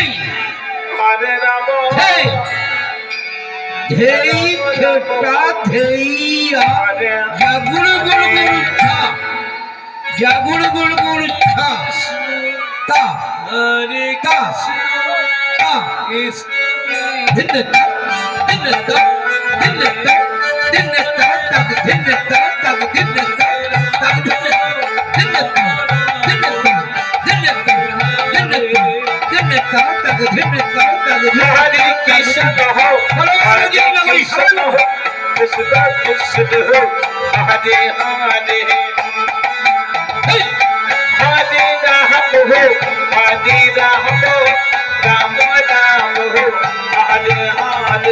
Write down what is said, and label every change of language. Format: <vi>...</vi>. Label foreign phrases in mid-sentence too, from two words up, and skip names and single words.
<bn>হরে রাম, ধেই ধেই খেটা ধেইয়া, যা গুড় গুড় গুড় ছা, যা গুড় গুড় গুড় ছা, তা রে কা তা ধিন্নতা ধিন্নতা ধিন্নতা ধিন্নতা তাক ধিন্নতা তাক ধিন্নতা তাক ধিন্নতা ধিন্নতা ধিন্নতা ধিন্নতা ধিন্নতা তাক ধিন্নতা তাক হরে কৃষ্ণ হো, হরে কৃষ্ণ হো, কৃষ্ণ কৃষ্ণ হো, হরে হরে, হরে রাম হো, হরে রাম, রাম রাম হো, হরে হরে।</bn>